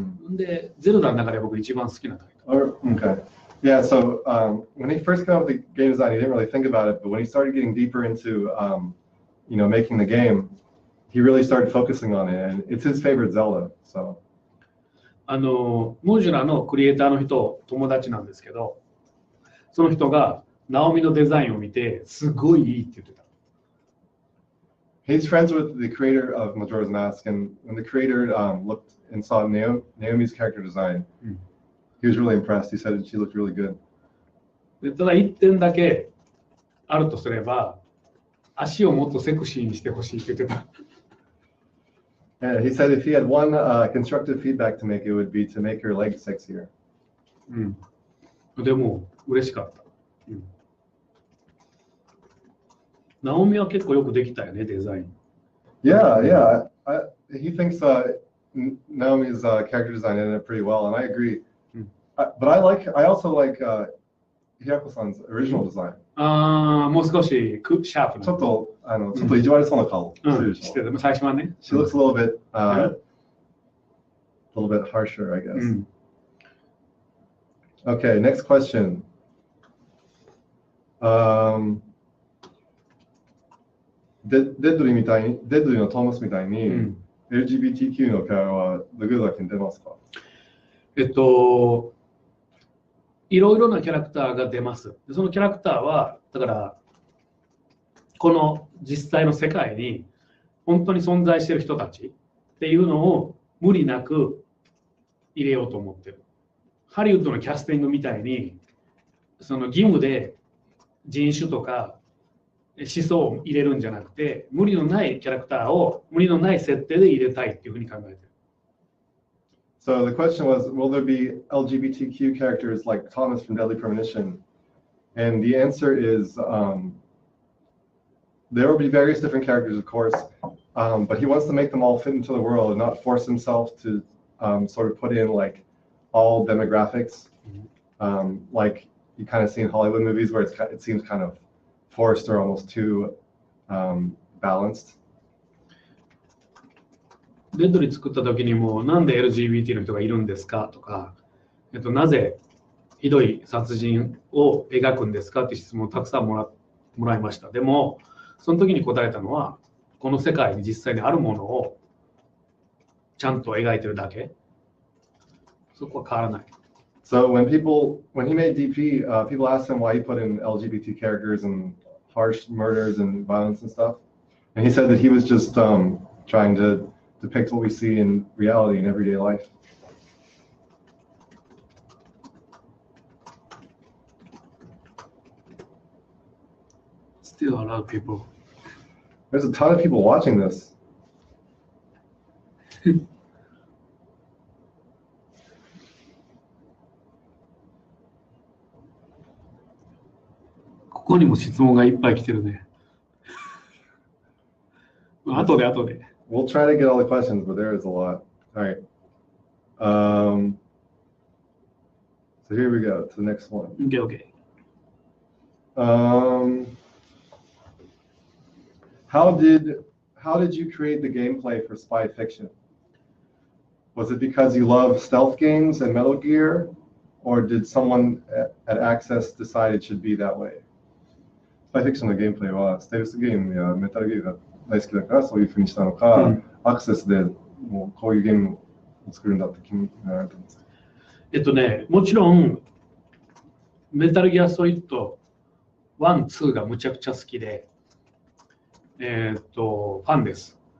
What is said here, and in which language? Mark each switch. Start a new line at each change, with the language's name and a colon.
Japanese: で、ゼルダの中で僕一番好きなタイトル。
English: Okay. Yeah, so when he first came up with the game design, he didn't really think about it, but when he started getting deeper into, making the game, he really started focusing on it, and it's his favorite Zelda. So.
Japanese: ムジュラのクリエイターの人、友達なんですけど、その人がナオミのデザインを見て、すごいいいって言ってた。
English: He's friends with the creator of Majora's Mask, and when the creator looked and saw Naomi's character design, he was really impressed. He said she looked really good.
Japanese: ただ1点だけあるとすれば、足をもっとセクシーにしてほしいって言ってた。
English: And he said if he had one constructive feedback to make, it would be to make her legs sexier.
Japanese: でも嬉しかった。ナオミは結構よくできたよね、デザイン。
English: Yeah. He thinks Naomi's character design ended up pretty well, and I agree. But I also like Hirako-san's original design.
Japanese: もう少しシャープな。ちょっと意地悪そうな顔してる。最初はね。
English: She looks a little bit harsher, I guess. Okay, next question.
Japanese: デッドリーのトーマスみたいに、LGBTQ のキャラはThe Good Lifeに出ますか？いろいろなキャラクターが出ます。そのキャラクターはだからこの実際の世界に本当に存在している人たちっていうのを無理なく入れようと思ってる。ハリウッドのキャスティングみたいにその義務で人種とか思想を入れるんじゃなくて、無理のないキャラクターを無理のない設定で入れたいっていうふうに考えてる。
English: So the question was, will there be LGBTQ characters like Thomas from Deadly Premonition? And the answer is, there will be various different characters, of course, but he wants to make them all fit into the world and not force himself to sort of put in like all demographics, like you kind of see in Hollywood movies where it seems kind of forced or almost too balanced.
Japanese: デッドリー作った時にもなんで LGBT の人がいるんですかとか、なぜひどい殺人を描くんですかって質問をたくさんもらいました。でもその時に答えたのは、この世界に実際にあるものをちゃんと描いてるだけ。そこは変わらない。
English: So when he made DP, people asked him why he put in LGBT characters and harsh murders and violence and stuff, and he said that he was just trying to depict what we see in reality in everyday life. Still a lot of people. There's a ton of people watching this.
Japanese: ここにも質問がいっぱい来てるね。後で。
English: We'll try to get all the questions, but there is a lot. All right. So here we go to the next one. Okay. How did you create the gameplay for Spy Fiction? Was it because you love stealth games and Metal Gear, or did someone at Access decide it should be that way?
Japanese: Spy Fiction のゲームプレイはステルスゲームやメタルゲームが大好きだからそういう風にしたのか、アクセスでもうこういうゲームを作るんだって決められたんですか？もちろんメタルギアソリッド1、2がむちゃくちゃ好きで、ファンです。